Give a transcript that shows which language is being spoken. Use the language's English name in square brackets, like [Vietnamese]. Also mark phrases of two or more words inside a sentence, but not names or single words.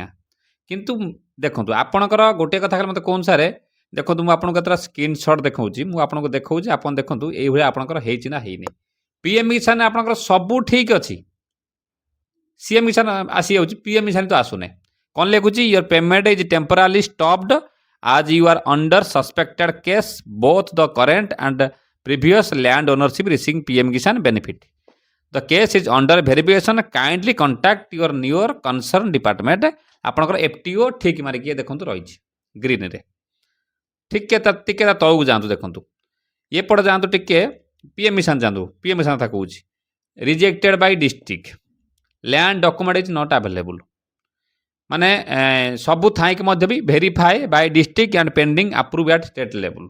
[Odia] କିନ୍ତୁ ଦେଖନ୍ତୁ ଆପଣଙ୍କର ଗୋଟିଏ କଥା ମୋତେ କେଉଁ ଅନୁସାରେ ଦେଖନ୍ତୁ, ମୁଁ ଆପଣଙ୍କୁ କେତେଟା ସ୍କ୍ରିନଶଟ୍ ଦେଖାଉଛି, ମୁଁ ଆପଣଙ୍କୁ ଦେଖାଉଛି, ଆପଣ ଦେଖନ୍ତୁ ଏଇଭଳିଆ ଆପଣଙ୍କର ହେଇଛି ନା ହେଇନି। ପିଏମ୍ କିଷାନ ଆପଣଙ୍କର ସବୁ ଠିକ୍ ଅଛି, ସିଏମ୍ କିଷାନ ଆସିଯାଉଛି, ପିଏମ୍ କିଷାନ ତ ଆସୁନି। କ'ଣ ଲେଖୁଛି, [English] your payment is temporarily stopped as you are under suspected case both the current and previous land ownership receiving PM Kisan benefit. The case is under verification. Kindly contact your newer concerned department. [Odia] ଆପଣଙ୍କର FTO ଠିକ୍ ମାରିକି ଦେଖନ୍ତୁ ରହିଛି ଗ୍ରୀନରେ। ଟିକେ ତଳକୁ ଯାଆନ୍ତୁ, ଦେଖନ୍ତୁ ଏପଟେ ଯାଆନ୍ତୁ, ଟିକେ PM କିଷାନ ଯାଆନ୍ତୁ, PM କିଷାନ କଥା କହୁଛି। [English] rejected by district, land document is not available, [Odia] ମାନେ ସବୁ ଥାଇକି ମଧ୍ୟ ବି [English] verify by district and pending approve at state level.